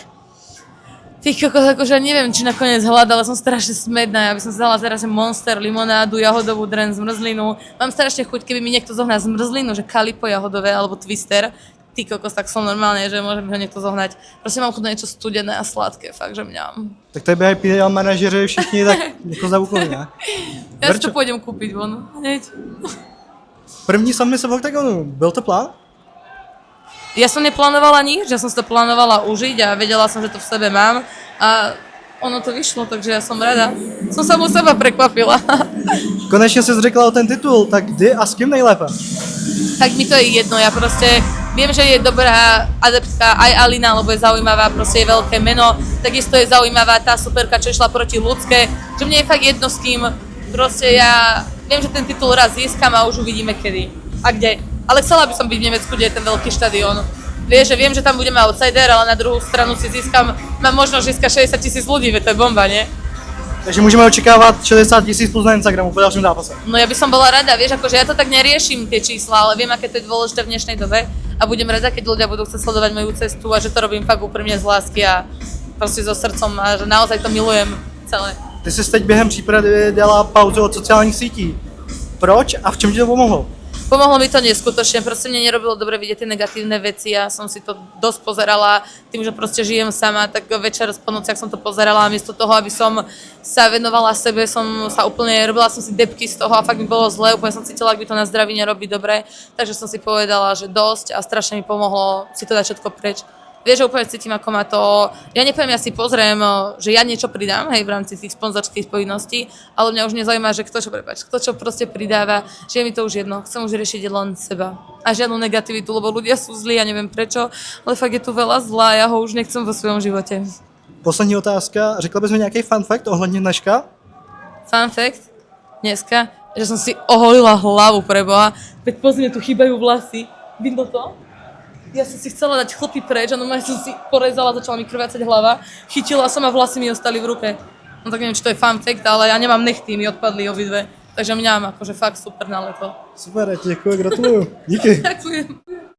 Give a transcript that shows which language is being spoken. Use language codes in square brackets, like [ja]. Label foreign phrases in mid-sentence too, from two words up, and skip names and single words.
[sk] Ty kokos, akože neviem, či nakoniec hľadala, som strašne smedná, ja by som si dala teraz Monster, limonádu, jahodovú dren, zmrzlinu. Mám strašne chuť, keby mi niekto zohnal zmrzlinu, že Kalipo jahodové alebo Twister. Ty kokos, tak som normálne, že môže mi ho niekto zohnať. Prosím, mám chuť na niečo studené a sladké, fakt, že mňam. [cs] Tak tady běhají PDL manažeři všichni tak jako zavukový, ne? [sk] Ja si to pôjdem kúpiť von, hneď. [cs] První submise v Octagonu, byl to plán? [sk] Ja som neplánovala nič, ja som si to plánovala užiť a vedela som, že to v sebe mám a ono to vyšlo, takže ja som rada. Som samou seba prekvapila. [cs] Konečně jsi řekla o ten titul, tak kdy a s kým nejlépe? [sk] Tak mi to je jedno, ja proste viem, že je dobrá adeptka aj Alina, lebo je zaujímavá, proste je veľké meno, takisto je zaujímavá tá superka, čo išla proti ľudské, že mne je fakt jedno s kým, proste ja viem, že ten titul raz získam a už uvidíme kedy a kde. Ale chcela by som byť v Nemecku, kde je ten veľký štadión. Vieš, že viem, že tam budeme outsider, ale na druhú stranu si získam, mám možnosť získať 60 000 ľudí, veď to je bomba, nie? [cs] Takže můžeme očekávat 60 000 plus na Instagramu po dalším zápase. [sk] No ja by som bola rada, vieš, akože ja to tak neriešim tie čísla, ale viem, aké to je dôležité v dnešnej dobe a budem rada, keď ľudia budú chcieť sledovať moju cestu a že to robím fakt úprimne z lásky a proste so srdcom a že naozaj to milujem celé. [cs] Ty jsi teď během přípravy dala pauzu od sociálních sítí. Proč a v čem ti to pomohlo? [sk] Pomohlo mi to neskutočne, proste mne nerobilo dobre vidieť tie negatívne veci, ja som si to dosť pozerala, tým, že proste žijem sama, tak večer po nociach som to pozerala a miesto toho, aby som sa venovala sebe, som sa úplne, robila som si depky z toho a fakt mi bolo zle, úplne som cítila, ak by to na zdraví nerobí dobre, takže som si povedala, že dosť a strašne mi pomohlo si to dať všetko preč. Vieš, že úplne cítim, ako ma to... Ja nepoviem, ja si pozriem, že ja niečo pridám, hej, v rámci tých sponzorských povinností, ale mňa už nezaujíma, že kto čo proste pridáva, že je mi to už jedno, chcem už riešiť len seba. A žiadnu negativitu, lebo ľudia sú zlí, ja neviem prečo, ale fakt je tu veľa zla a ja ho už nechcem vo svojom živote. [cs] Poslední otázka, řekla bys mi nějaký [en] fun fact [cs] ohledně dneška? [en] Fun fact, [sk] dneska, že som si oholila hlavu preboha, veď pozri, tu chýbajú vlasy, vidno to? Ja som si chcela dať chlpy preč a normálne som si porezala, začala mi krvácať hlava, chytila som a vlasy mi ostali v ruke. No tak neviem, či to je [en] fun fact, [sk] ale ja nemám nechty, mi odpadli obidve. Takže mňam akože fakt super na leto. [cs] Super, děkuji, gratuluju. Díky. [sk] Ďakujem.